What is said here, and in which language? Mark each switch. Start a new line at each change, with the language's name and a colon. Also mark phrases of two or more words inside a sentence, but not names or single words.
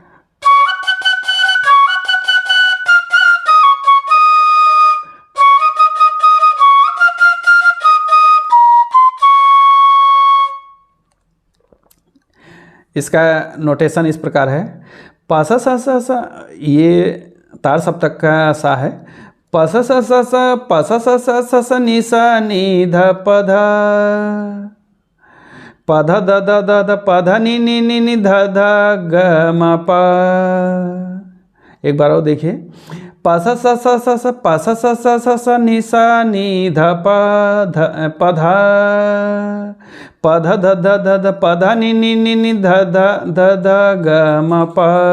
Hindi: इसका नोटेशन इस प्रकार है, पासा सा सा सा, ये तार सप्तक का सा है। पासा सा सा सा, पासा सा सा सा सा नी सा नी ध प ध, प ध द द द द प ध नी नी नी नी ध ध ग म प। एक बार और देखिए, पासा सा सा सा सा, पासा सा सा सा सा नी सा नी ध प ध प ध, प ध ध ध ध ध प ध नी नी नी नी ध ध ध ध ग म प।